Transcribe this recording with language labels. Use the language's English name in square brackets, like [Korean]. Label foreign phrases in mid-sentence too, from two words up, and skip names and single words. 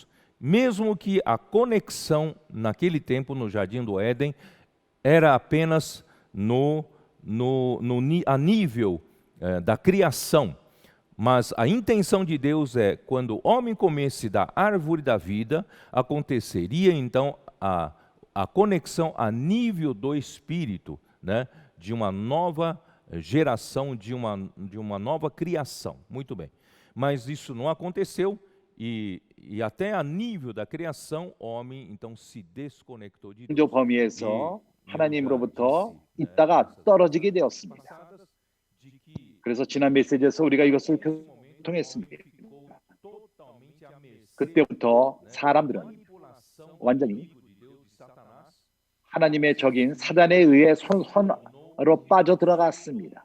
[Portuguese] Mesmo que a conexão naquele tempo no Jardim do Éden era apenas a nível da criação, mas a intenção de Deus é, quando o homem comesse da árvore da vida, aconteceria então a conexão a nível do Espírito, né, de uma nova geração, de uma nova criação. Muito bem. Mas isso não aconteceu, e até a nível da criação, o homem então se desconectou de Deus. [Korean] 범위에서 하나님으로부터 있다가 떨어지게 되었습니다. 그래서 지난 메시지에서 우리가 이것을 교통했습니다. 그때부터 사람들은 완전히 하나님의 적인 사단에 의해 손으로 빠져들어갔습니다.